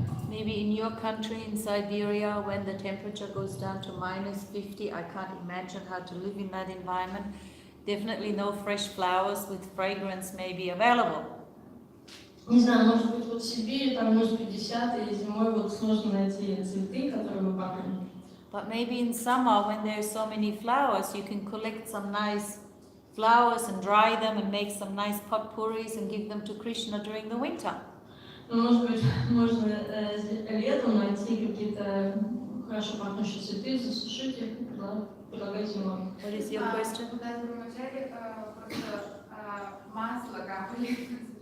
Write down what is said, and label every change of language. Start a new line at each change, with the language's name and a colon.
English: Maybe in your country, in Siberia, when the temperature goes down to -50, I can't imagine how to live in that environment. Definitely no fresh flowers with fragrance may be available.
Russian: Не знаю, может быть, вот в Сибири там минус 50, и зимой вот сложно найти цветы, которые бы пахли.
English: But maybe in summer, when there are so many flowers, you can collect some nice flowers and dry them and make some nice potpourris and give them to Krishna during the winter.
Russian: Может быть, можно летом найти какие-то хорошо пахнущие цветы, засушить их, предлагать зимой.
English: What is your question?
Russian: У нас в Матаджи просто масло капали.